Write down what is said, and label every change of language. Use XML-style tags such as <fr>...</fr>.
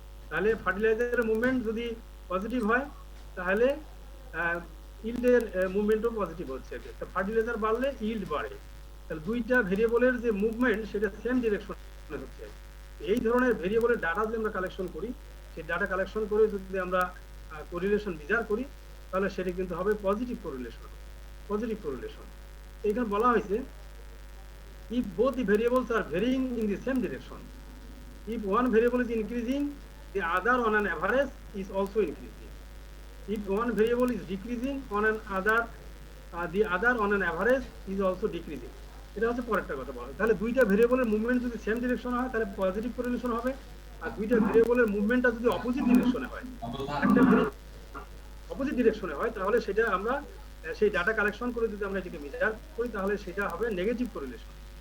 <bn>তাহলে ফার্টিলাইজারের মুভমেন্ট যদি পজিটিভ হয় তাহলে ইল্ডের মুভমেন্টও পজিটিভ হচ্ছে, ফার্টিলাইজার বাড়লে ইল্ড বাড়ে। তাহলে দুইটা ভেরিয়েবলের যে মুভমেন্ট সেটা সেম ডিরেকশনে হচ্ছে। এই ধরনের ভেরিয়েবলের ডাটা যদি আমরা কালেকশন করি, সেই ডাটা কালেকশন করে যদি আমরা কোরিলেশন মেজার করি তাহলে সেটা কিন্তু হবে পজিটিভ কোরিলেশন। এখানে বলা হয়েছে</bn> <en>if both the variables are varying in the same direction, if one variable is increasing, the other on an average is also increasing. If one variable is decreasing on an other, the other on an average is also decreasing.</en> <bn>এটা হচ্ছে পরেরটা কথা বলা হয়। তাহলে দুইটা ভেরিয়েবলের movement যদি সেম ডিরেকশন হয় তাহলে পজিটিভ কোরিলেশন হবে, আর দুইটা ভেরিয়েবলের মুভমেন্টটা যদি অপোজিট ডিরেকশনে হয়, একটা অপোজিট ডিরেকশনে হয় তাহলে সেটা আমরা সেই ডাটা কালেকশন করে যদি আমরা এটাকে মেজার করি তাহলে সেটা হবে নেগেটিভ কোরিলেশন।</bn>